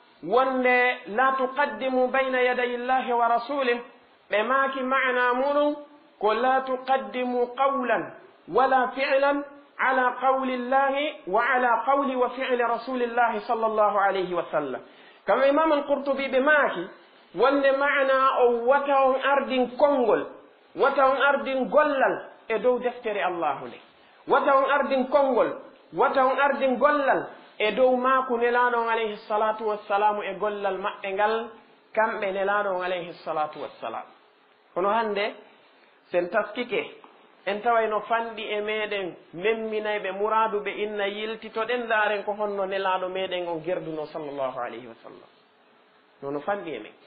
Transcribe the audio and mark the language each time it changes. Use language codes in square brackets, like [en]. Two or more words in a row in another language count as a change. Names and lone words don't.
[ar] wonde لا تقدموا بين يدي الله ورسوله [ff] ɓe maaki mana muɗum ko [ar] لا تقدموا قولا ولا فعلا على قول الله وعلى قول وفعل رسول الله صلى الله عليه وسلم [ff] kama imam al-qurtubi ɓe maaki wonde mana o wata on ardin konngol wata on ardin gollal e dow deftere allahu nde wata on ardin konngol wata on ardin gollal e dow maako nelaɗon [ar] عليه الصلاة والسلام [ff] e gollal maɓɓe ngal kamɓe nelaɗon [ar] عليه الصلاة والسلام [ff] kono hande sen taskike en tawayno fanɗi e meɗen memminayɓe muradu ɓe inna yiltitoɗen daren ko honno nelaɗo meɗen on gerduno [ar] صلى الله عليه وسلم [ff] nono fanɗi e